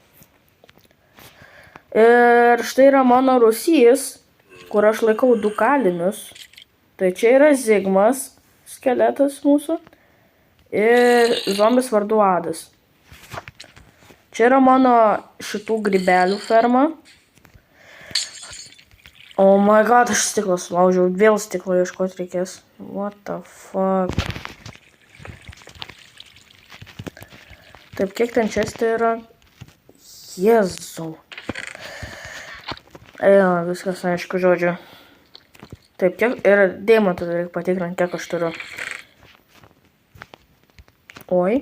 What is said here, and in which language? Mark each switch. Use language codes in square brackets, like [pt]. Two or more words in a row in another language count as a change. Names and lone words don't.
[lt] Ir štai yra mano rūsys, kur aš laikau 2 kalinius. Tai čia yra Zigmas, skeletas mūsų, ir zombis vardu Adas. Čia yra mano šitų grybelių ferma. [en] Oh my god, [lt] aš stiklą sulaužiau, vėl stiklo ieškoti reikės. [en] What the fuck. [lt] Taip, kiek ten čestė yra? Jėzau. Viskas aišku, žodžiu. Taip, kiek yra deimantų, reikia patikrinti, kiek aš turiu.